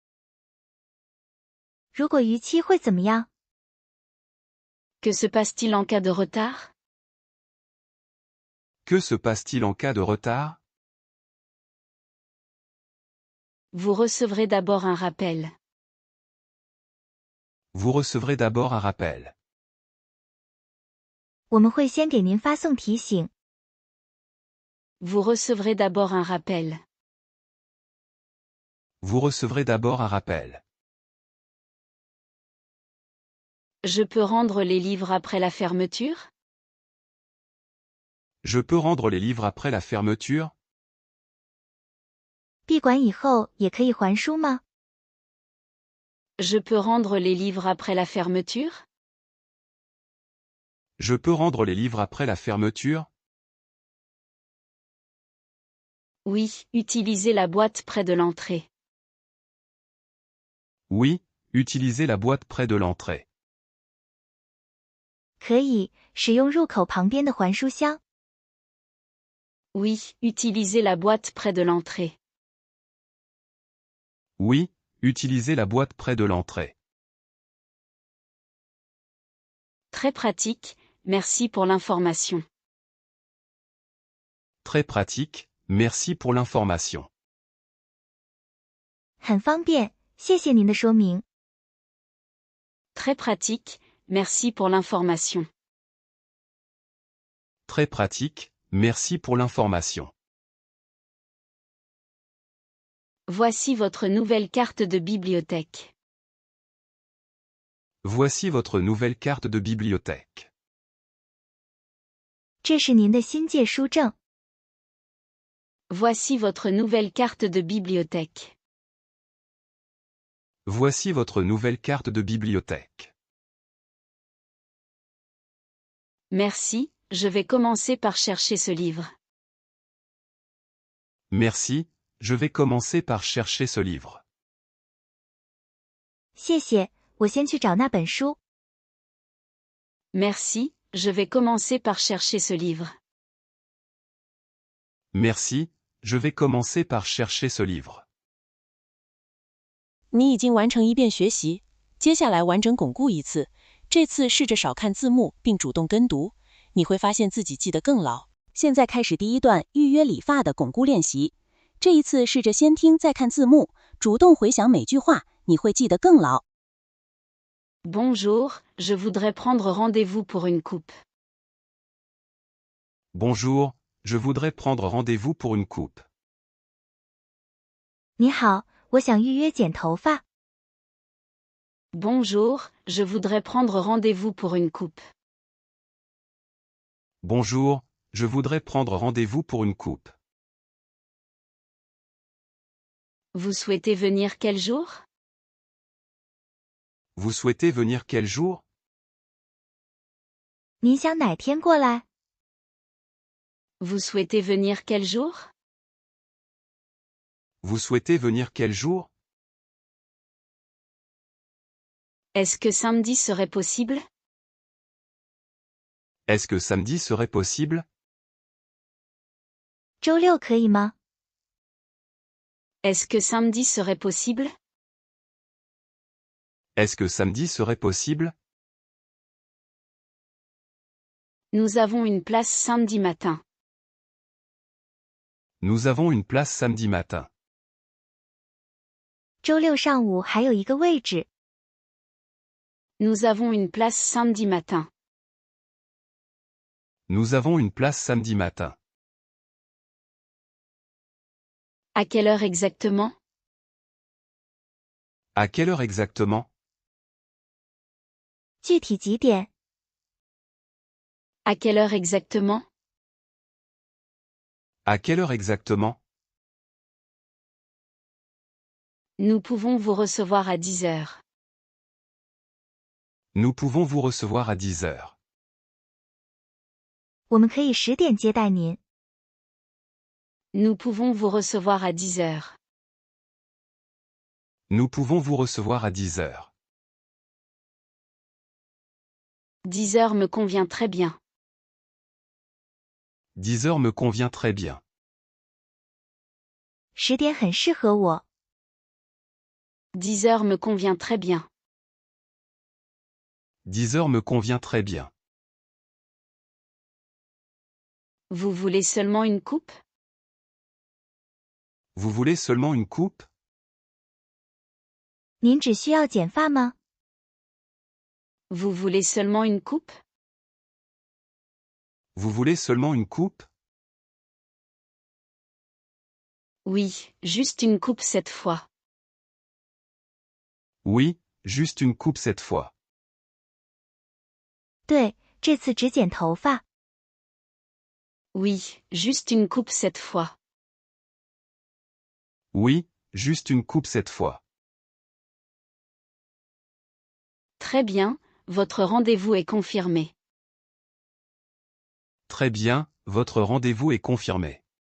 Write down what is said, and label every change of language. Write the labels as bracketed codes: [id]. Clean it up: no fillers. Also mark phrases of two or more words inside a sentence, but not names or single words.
[zh] 如果逾期会怎么样？ [fr] Que se passe-t-il en cas de retard? Que se passe-t-il en cas de retard? Vous recevrez d'abord un rappel. Vous recevrez d'abord un rappel. [zh] 我们会先给您发送提醒。 [fr] Vous recevrez d'abord un rappel. Vous recevrez d'abord un rappel. Je peux rendre les livres après la fermeture? Je peux rendre les livres après la fermeture? [zh] 闭馆以后也可以还书吗？ [fr] Je peux rendre les livres après la fermeture? Je peux rendre les livres après la fermeture? Oui, utilisez la boîte près de l'entrée. Oui, utilisez la boîte près de l'entrée. [zh] 可以，使用入口旁边的还书箱。 [fr] Oui, utilisez la boîte près de l'entrée. Oui, utilisez la boîte près de l'entrée. Très pratique, merci pour l'information. Très pratique, merci pour l'information. [zh] 很方便，谢谢您的说明。 [fr] Très pratique, merci pour l'information. Très pratique, merci pour l'information. Voici votre nouvelle carte de bibliothèque. Voici votre nouvelle carte de bibliothèque. [zh] 这是您的新借书证。 [fr] Voici votre nouvelle carte de bibliothèque. Voici votre nouvelle carte de bibliothèque. Merci, je vais commencer par chercher ce livre. Merci, je vais commencer par chercher ce livre. [zh] 谢谢，我先去找那本书。 [fr] Merci, je vais commencer par chercher ce livre. Merci, je vais commencer par chercher ce livre. [zh] 你已经完成一遍学习，接下来完整巩固一次。这次试着少看字幕并主动跟读，你会发现自己记得更牢。现在开始第一段预约理发的巩固练习。这一次试着先听再看字幕，主动回想每句话，你会记得更牢。 [fr] Bonjour, je voudrais prendre rendez-vous pour une coupe. Bonjour, je voudrais prendre rendez-vous pour une coupe. [zh] 你好，我想预约剪头发。 [fr] Bonjour, je voudrais prendre rendez-vous pour une coupe. Bonjour, je voudrais prendre rendez-vous pour une coupe. Vous souhaitez venir quel jour? Vous souhaitez venir quel jour? [zh] 您想哪天过来？ [fr] Vous souhaitez venir quel jour? Vous souhaitez venir quel jour? Est-ce que samedi serait possible? Est-ce que samedi serait possible? [zh] 周六可以吗？ [fr] Est-ce que samedi serait possible? Est-ce que samedi serait possible? Nous avons une place samedi matin. Nous avons une place samedi matin. [zh] 周六上午还有一个位置。 [fr] Nous avons une place samedi matin. Nous avons une place samedi matin. À quelle heure exactement? À quelle heure exactement? [zh] 具体几点？ [fr] À quelle heure exactement? À quelle heure exactement? Nous pouvons vous recevoir à 10 heures. Nous pouvons vous recevoir à 10 heures. [zh] 我们可以10点接待您。 [fr] Nous pouvons vous recevoir à 10 heures. Nous pouvons vous recevoir à 10 heures. 10 heures me convient très bien. 10 heures me convient très bien. [zh] 10 点很适合我。 [fr] 10 heures me convient très bien. 10 heures me convient très bien. Vous voulez seulement une coupe? Vous voulez seulement une coupe? [zh] 您只需要剪发吗？ [fr] Vous voulez seulement une coupe? Vous voulez seulement une coupe? Oui, juste une coupe cette fois. Oui, juste une coupe cette fois. [zh] 对，这次只剪头发。 [fr] Oui, juste une coupe cette fois. Oui, juste une coupe cette fois. Très bien, votre rendez-vous est confirmé. Très bien, votre rendez-vous est confirmé.